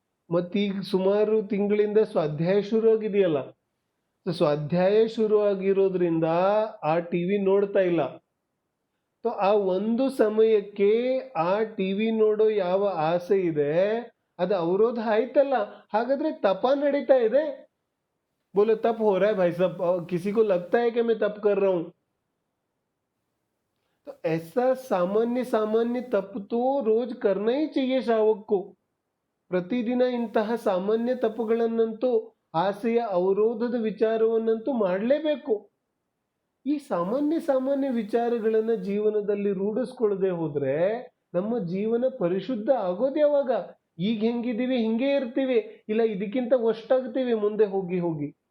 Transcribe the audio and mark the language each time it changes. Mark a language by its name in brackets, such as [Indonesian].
[Kannada] ಮತ್ತೀಗ ಸುಮಾರು ತಿಂಗಳಿಂದ ಸ್ವಾಧ್ಯಾಯ ಶುರು ಆಗಿದೆಯಲ್ಲ, ಸ್ವಾಧ್ಯಾಯ ಶುರು ಆಗಿರೋದ್ರಿಂದ ಆ ಟಿವಿ ನೋಡ್ತಾ ಇಲ್ಲ. ಆ ಒಂದು ಸಮಯಕ್ಕೆ ಆ ಟಿವಿ ನೋಡೋ ಯಾವ ಆಸೆ ಇದೆ ಅದು ಅವರೋಧ ಆಯ್ತಲ್ಲ. ಹಾಗಾದ್ರೆ ತಪ ನಡೀತಾ ಇದೆ. [Hindi] बोले तप हो रहा है भाई साहब, किसी को लगता है कि मैं तप कर रहा हूं? तो ऐसा सामान्य सामान्य तप तो रोज करना ही चाहिए श्रावक को. [Kannada] ಪ್ರತಿದಿನ ಇಂತಹ ಸಾಮಾನ್ಯ ತಪಗಳನ್ನಂತೂ, ಆಸೆಯ ಅವರೋಧದ ವಿಚಾರವನ್ನಂತೂ ಮಾಡಲೇಬೇಕು. ಈ ಸಾಮಾನ್ಯ ಸಾಮಾನ್ಯ ವಿಚಾರಗಳನ್ನ ಜೀವನದಲ್ಲಿ ರೂಢಿಸ್ಕೊಳ್ಳದೆ ಹೋದ್ರೆ ನಮ್ಮ ಜೀವನ ಪರಿಶುದ್ಧ ಆಗೋದು ಯಾವಾಗ? ಈಗ ಹೆಂಗಿದೀವಿ ಹಿಂಗೆ ಇರ್ತೀವಿ, ಇಲ್ಲ ಇದಕ್ಕಿಂತ ಒಷ್ಟಾಗ್ತೀವಿ ಮುಂದೆ ಹೋಗಿ ಹೋಗಿ.